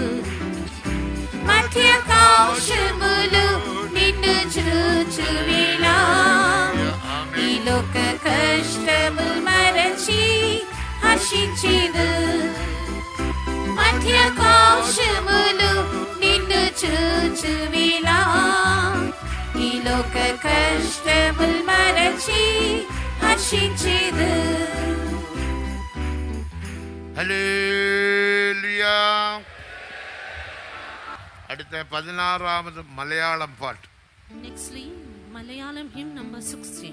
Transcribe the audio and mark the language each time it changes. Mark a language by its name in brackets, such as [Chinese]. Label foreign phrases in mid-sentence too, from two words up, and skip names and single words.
[Telugu] మధ్యాకాశములు నిన్ను చూచువినా ఈ లోక కష్టములు మరచి హర్షించిదు. మధ్యాకాశములు నిన్ను చూచువినా ఈ లోక కష్టములు మరచి హర్షించిదు. [Tamil] ஹல்லேலூயா. அடுத்த 16வது மலையாளம் பாட்டு. [English] Nextly, Malayalam hymn number 16.